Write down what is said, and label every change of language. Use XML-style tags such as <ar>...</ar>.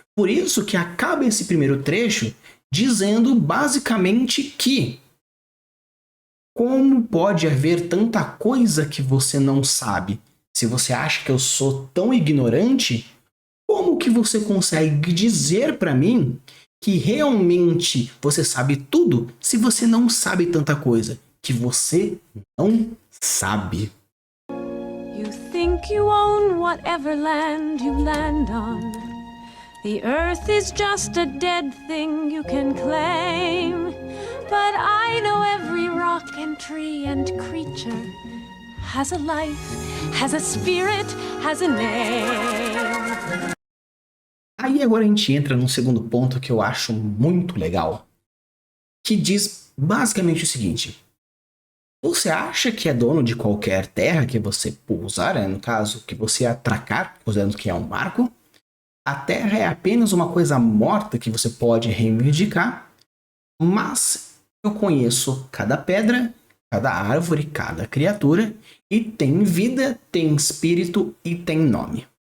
<pt>Por isso que acaba esse primeiro trecho dizendo basicamente que como pode haver tanta coisa que você não sabe? Se você acha que eu sou tão ignorante, como que você consegue dizer para mim que realmente você sabe tudo se você não sabe tanta coisa que você não sabe?</pt> <en>You think you own whatever land you land on. The earth is just a dead thing you can claim. But I know every rock and tree and creature has a life, has a spirit, has a name.</en> <pt>Aí agora a gente entra num segundo ponto que eu acho muito legal, que diz basicamente o seguinte: você acha que é dono de qualquer terra que você pousar, no caso que você atracar, considerando que é um barco? A terra é apenas uma coisa morta que você pode reivindicar, mas eu conheço cada pedra, cada árvore, cada criatura, e tem vida, tem espírito e tem nome.</pt>